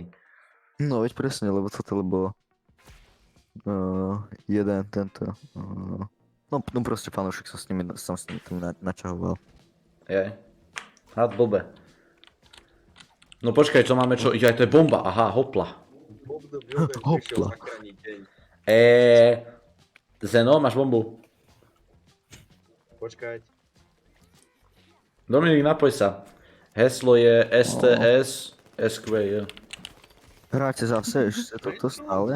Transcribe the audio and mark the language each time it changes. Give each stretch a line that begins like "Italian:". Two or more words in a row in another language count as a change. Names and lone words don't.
Slovak: No, veď presne, lebo jeden tento... no proste fanúšik som s nimi načahoval. Je. Had blbe. No počkaj, čo máme čo? Aj to je bomba, aha, hopla. Bob the Builder prišiel Hopla. zachrániť deň. Zeno, máš bombu? Počkať. Dominik, napoj sa. Heslo je STS SQJ. Hráte zase ešte toto stále?